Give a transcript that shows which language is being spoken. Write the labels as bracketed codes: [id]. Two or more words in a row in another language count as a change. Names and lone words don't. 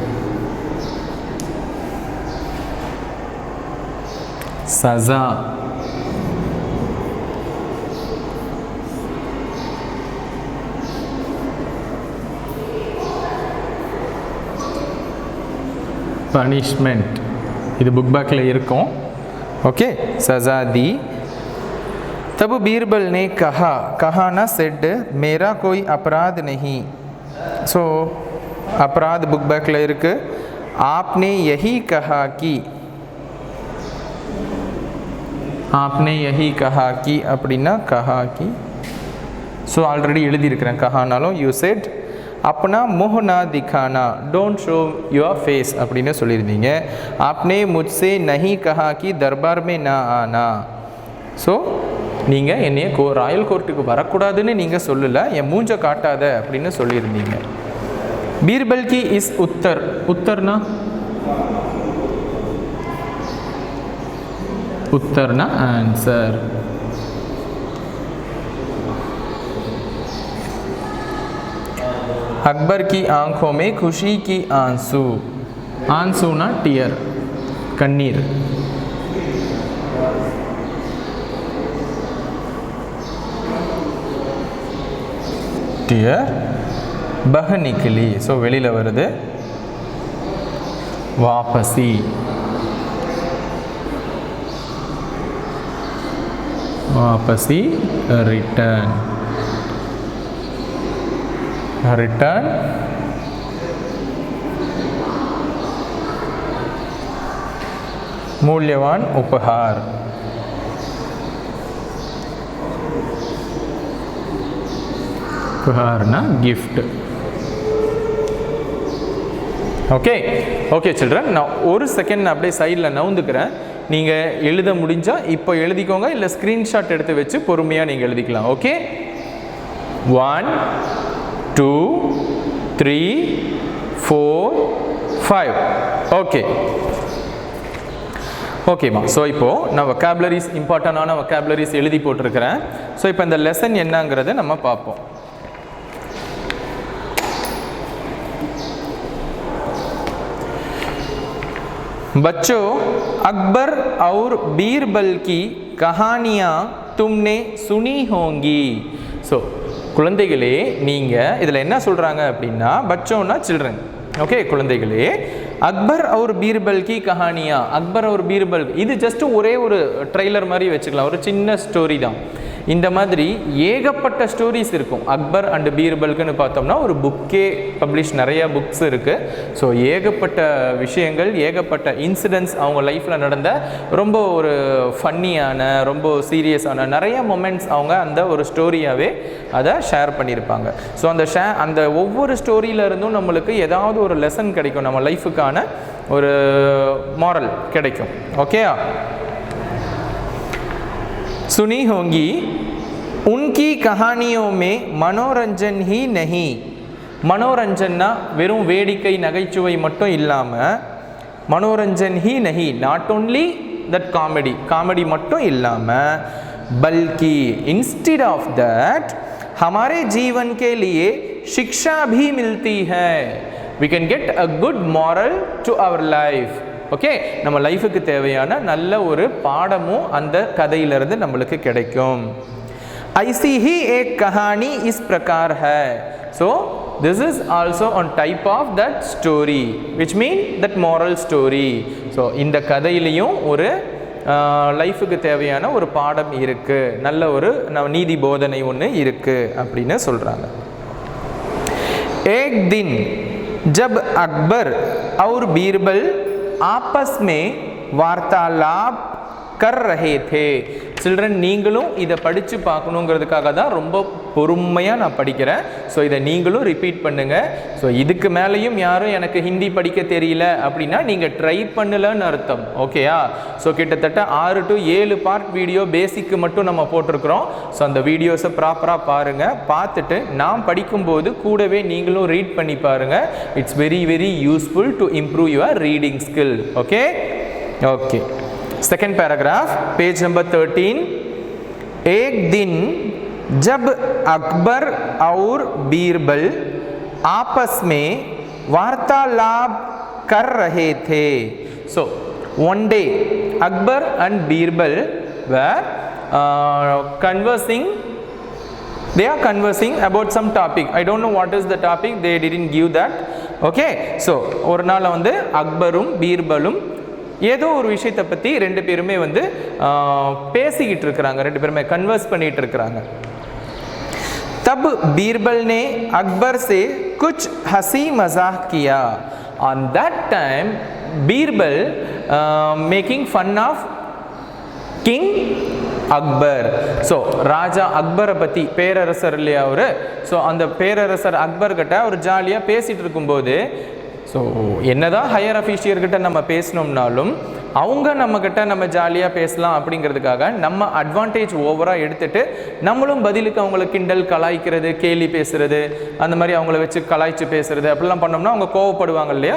[ta] சஸா, பனிஷ்மெண்ட். இது புக் பேக்கில் இருக்கும். [hi] ओके, सज़ा दी। तब बीरबल ने कहा ना सेड मेरा कोई अपराध नहीं. [ta] ஸோ அபராத் [en] book back [ta] இருக்கு. [hi] आपने यही कहा कि, आपने यही कहा कि அப்படின்னா कहा कि. [ta] ஸோ ஆல்ரெடி எழுதியிருக்கிறேன். கஹானாலும் [en] you said [hi] अपना मुँह ना दिखाना, [en] don't show your face [ta] அப்படின்னு சொல்லியிருந்தீங்க. [hi] आपने मुझसे नहीं कहा कि दरबार में ना आना. [ta] ஸோ நீங்கள் என்னைய [en] royal courtukku [ta] வரக்கூடாதுன்னு நீங்கள் சொல்லலை, என் மூஞ்ச காட்டாத அப்படின்னு சொல்லியிருந்தீங்க. [hi] பீர்பல் की इस उत्तर, उत्तरना उत्तरना आंसर. अकबर की आंखों में खुशी की आंसू. आंसू ना टीयर, कन्नीर. टीयर बह निकली. [ta] सो வெளியில வருது. [hi] वापसी, वापसी [en] return, return [hi] मूल्यवान उपहार. उपहार ना गिफ्ट. [en] okay okay children, [ta] நான் ஒரு செகண்ட் அப்படியே சைடில் நவுந்துக்கிறேன். நீங்கள் எழுத முடிஞ்சால் இப்போ எழுதிக்கோங்க, இல்லை ஸ்க்ரீன்ஷாட் எடுத்து வச்சு பொறுமையாக நீங்கள் எழுதிக்கலாம். ஓகே, 1 2 3 4 5. ஓகே ஓகேம்மா. ஸோ இப்போது நான் வொக்காபுலரிஸ், [en] importantana vocabularies [ta] எழுதி போட்டிருக்கிறேன். ஸோ இப்போ இந்த லெசன் என்னங்கிறத நம்ம பார்ப்போம். [hi] बच्चों, अकबर और बीरबल की कहानियाँ तुमने सुनी होंगी. [ta] ஸோ குழந்தைகளே, நீங்கள் இதில் என்ன சொல்கிறாங்க அப்படின்னா, பச்சோன்னா சில்ட்ரன். ஓகே குழந்தைகளே, [hi] அக்பர் और பீர்பல் की कहानियाँ, [ta] அக்பர் और பீர்பல், இது ஜஸ்ட் ஒரே ஒரு ட்ரெய்லர் மாதிரி வச்சுக்கலாம், ஒரு சின்ன ஸ்டோரி தான். இந்த மாதிரி ஏகப்பட்ட ஸ்டோரிஸ் இருக்கும். அக்பர் அண்ட் பீர்பல்க்குன்னு பார்த்தோம்னா ஒரு புக்கே பப்ளிஷ், நிறைய புக்ஸ் இருக்குது. ஸோ ஏகப்பட்ட விஷயங்கள், ஏகப்பட்ட இன்சிடென்ட்ஸ் அவங்க லைஃப்பில் நடந்த ரொம்ப ஒரு ஃபன்னியான, ரொம்ப சீரியஸான நிறைய மொமெண்ட்ஸ் அவங்க அந்த ஒரு ஸ்டோரியாகவே அதை ஷேர் பண்ணியிருப்பாங்க. ஸோ அந்த ஒவ்வொரு ஸ்டோரியில இருந்தும் நம்மளுக்கு ஏதாவது ஒரு லெசன் கிடைக்கும், நம்ம லைஃபுக்கான ஒரு मॉरल கிடைக்கும். [hi] ओके सुनी होंगी उनकी कहानियों में मनोरंजन ही नहीं. [ta] मनोरंजनना வெறும் வேடிக்கை நகைச்சுவை மட்டும் இல்லாம [hi] मनोरंजन ही नहीं, [en] not only that comedy [ta] மட்டும் இல்லாம [hi] बल्कि [en] instead of that [hi] हमारे जीवन के लिए शिक्षा भी मिलती है. [en] we can get a good moral to our life. [ta] ஓகே, நம்ம லைஃபுக்கு தேவையான நல்ல ஒரு பாடமும் அந்த கதையிலிருந்து நம்மளுக்கு கிடைக்கும். [hi] ऐसी ही एक कहानी इस प्रकार है. [en] so this is also on type of that story, which mean that moral story. [ta] so இந்த கதையிலையும் ஒரு லைஃபுக்கு தேவையான ஒரு பாடம் இருக்கு, நல்ல ஒரு நீதி போதனை ஒன்று இருக்கு அப்படின்னு சொல்றாங்க. [hi] एक दिन जब अकबर और बीरबल आपस में वार्तालाप कर रहे थे. [ta] சில்ட்ரன், நீங்களும் இதை படித்து பார்க்கணுங்கிறதுக்காக தான் ரொம்ப பொறுமையாக நான் படிக்கிறேன். ஸோ இதை நீங்களும் ரிப்பீட் பண்ணுங்கள். ஸோ இதுக்கு மேலேயும் யாரும் எனக்கு ஹிந்தி படிக்க தெரியல அப்படின்னா நீங்கள் ட்ரை பண்ணலன்னு அர்த்தம். ஓகேயா? ஸோ கிட்டத்தட்ட 6 to 7 பார்ட் வீடியோ பேசிக்கு மட்டும் நம்ம போட்டிருக்கிறோம். ஸோ அந்த வீடியோஸை ப்ராப்பராக பாருங்கள். பார்த்துட்டு நான் படிக்கும்போது கூடவே நீங்களும் ரீட் பண்ணி பாருங்கள். [en] it's very very useful to improve your reading skill. okay okay, second paragraph, page number 13. [hi] एक दिन जब अकबर और बीरबल आपस में वार्तालाप कर रहे थे. [en] so one day Akbar and Birbal were conversing. They are conversing about some topic. I don't know what is the topic, they didn't give that. okay, so [ta] ஒரு நாள் வந்து அக்பரும் பீர்பலும் ஏதோ ஒரு விஷயத்தை பற்றி ரெண்டு பேருமே வந்து பேசிக்கிட்டு இருக்கிறாங்க, ரெண்டு பேருமே கன்வர்ஸ் பண்ணிட்டு இருக்கிறாங்க. [hi] तब बीरबल ने अकबर से कुछ हंसी मजाक किया. [en] On that time बीरबल making fun of king அக்பர். [ta] ஸோ ராஜா அக்பரை பற்றி, பேரரசர் இல்லையா அவரு, ஸோ அந்த பேரரசர் அக்பர் கிட்ட ஒரு ஜாலியாக பேசிகிட்டு இருக்கும்போது, ஸோ என்னதான் [en] higher officerkitta [ta] நம்ம பேசினோம்னாலும் அவங்க நம்மக்கிட்ட நம்ம ஜாலியாக பேசலாம் அப்படிங்கிறதுக்காக நம்ம அட்வான்டேஜ் ஓவராக எடுத்துகிட்டு நம்மளும் பதிலுக்கு அவங்கள கிண்டல், கலாய்க்கிறது, கேலி பேசுகிறது, அந்த மாதிரி அவங்கள வச்சு கலாய்ச்சி பேசுகிறது அப்படிலாம் பண்ணோம்னா அவங்க கோவப்படுவாங்க இல்லையா?